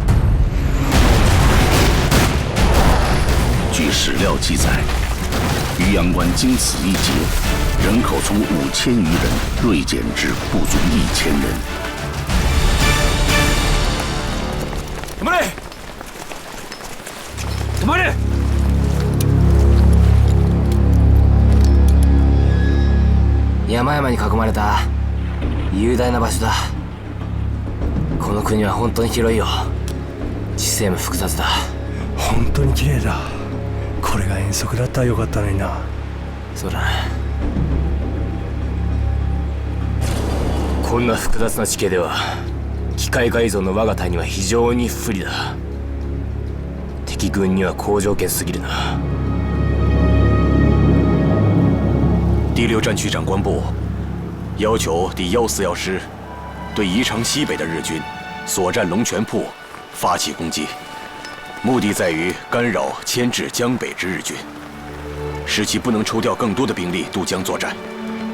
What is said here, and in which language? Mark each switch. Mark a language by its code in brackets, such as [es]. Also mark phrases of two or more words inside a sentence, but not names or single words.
[zh] 据史料记载，渔阳关经此一劫，人口从5000余人锐减至不足1000人。 [ja] 止まれ！止まれ！山々に囲まれた雄大な場所だ。この国は本当に広いよ。地勢も複雑だ。本当に綺麗だ。これが遠足だったらよかったのにな。そうだな。こんな複雑な地形では機械改造の我が隊には非常に不利だ。敵軍には好条件すぎるな。 [zh] 第6战区长官部要求第141师对宜城西北的日军所占龙泉铺发起攻击，目的在于干扰牵制江北之日军，使其不能抽调更多的兵力渡江作战。